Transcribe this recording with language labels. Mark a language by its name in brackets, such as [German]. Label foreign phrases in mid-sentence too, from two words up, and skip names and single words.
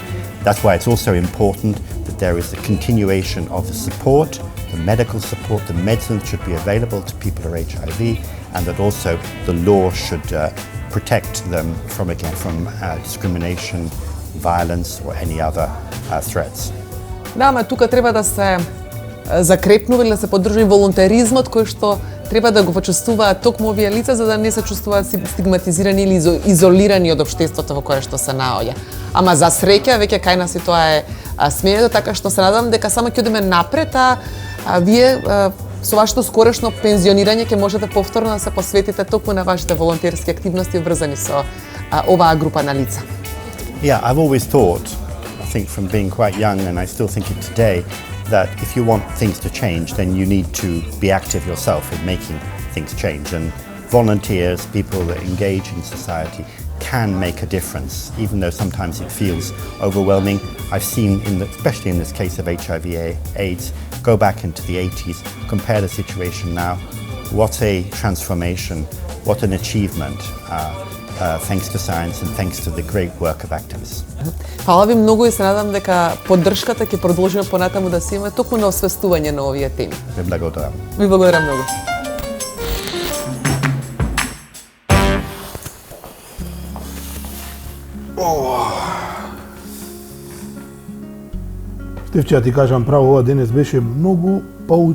[English] That's why it's also important that there is a continuation of the support, the medical support, the medicines should be available to people who are HIV, and that also the law should protect them from discrimination, violence or any other threats. [Macedonian] Да, ама тука треба да се закрепнува или да се поддржи волонтеризмот кој што треба да го почувствуваат токму овие лица за да не се чувствуваат стигматизирани или изолирани од општеството во кое што се наоѓа. Ама за среќа веќе кај нас и тоа е сменето, така што се надам дека само ќе одиме напред, вие со вашето скорешно пензионирање ќе можете повторно да се посветите токму на вашите волонтерски активности врзани со оваа група на лица. [English] Yeah, I've always thought, I think from being quite young, and I still think it today, that if you want things to change, then you need to be active yourself in making things change. And volunteers, people that engage in society, can make a difference, even though sometimes it feels overwhelming. I've seen, especially in this case of HIV/AIDS, go back into the 80s, compare the situation now. What a transformation, what an achievement. Thanks to science and thanks to the great work of activists. [Macedonian] Фала ви многу и се надам дека поддршката ќе продолжиме понатаму да се има токму на освестување на овие теми. Ви благодарам. Ви благодарам многу. Стефче, ја ти кажам право, ова денес беше многу поучен подкаст.